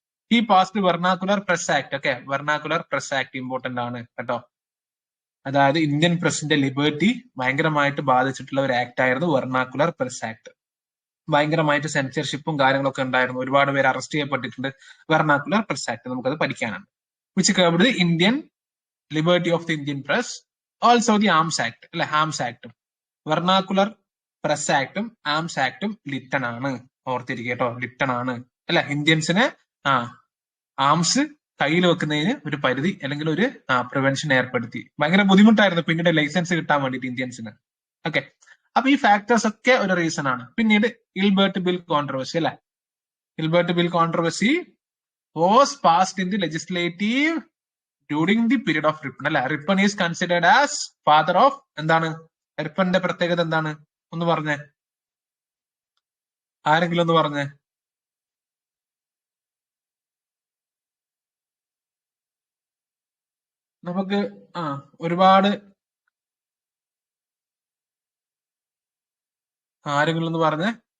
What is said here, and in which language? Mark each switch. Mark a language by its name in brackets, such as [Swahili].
[English] He passed [Malayalam] vernacular press act. Okay, vernacular press act important ആണ് കേട്ടോ. അതായത് Indian പ്രസിന്റെ liberty ഭയങ്കരമായിട്ട് ബാധിച്ചിട്ടുള്ള ഒരു ആക്ട് ആയിരുന്നു വെർണാക്കുലർ പ്രസ് ആക്ട്. ഭയങ്കരമായിട്ട് സെൻസർഷിപ്പും കാര്യങ്ങളൊക്കെ ഉണ്ടായിരുന്നു, ഒരുപാട് പേര് അറസ്റ്റ് ചെയ്യപ്പെട്ടിട്ടുണ്ട്. വെർണാക്കുലർ പ്രസ് ആക്ട് നമുക്കത് പഠിക്കാനാണ്. [English] which covered the Indian liberty of the Indian press, also the Arms Act അല്ലെ. [Malayalam] Arms ആക്ടും vernacular press ആക്ടും arms ആക്ടും Liton ആണ്, ഓർത്തിരിക്കുക കേട്ടോ, ലിറ്റൺ ആണ് അല്ലെ. ഇന്ത്യൻസിന് ആംസ് കയ്യിൽ വെക്കുന്നതിന് ഒരു പരിധി അല്ലെങ്കിൽ ഒരു പ്രിവെൻഷൻ ഏർപ്പെടുത്തി. ഭയങ്കര ബുദ്ധിമുട്ടായിരുന്നു പിന്നീട് ലൈസൻസ് കിട്ടാൻ വേണ്ടിയിട്ട് ഇന്ത്യൻസിന്. ഓക്കെ, അപ്പൊ ഈ ഫാക്ടേഴ്സ് ഒക്കെ ഒരു റീസൺ ആണ്. പിന്നീട് ഇൽബർട്ട് ബിൽ കോൺട്രവേഴ്സി അല്ലെ. [English] Ilbert bill controversy was passed in the legislative during the period of Ripon അല്ലെ. [Malayalam] Ripon [English] is considered as father of [Malayalam] എന്താണ്, റിപ്പന്റെ പ്രത്യേകത എന്താണ് ഒന്ന് പറഞ്ഞേ, ആരെങ്കിലും ഒന്ന് പറഞ്ഞേ. നമുക്ക് ഒരുപാട് ആരെങ്കിലും ഒന്ന് പറഞ്ഞേ.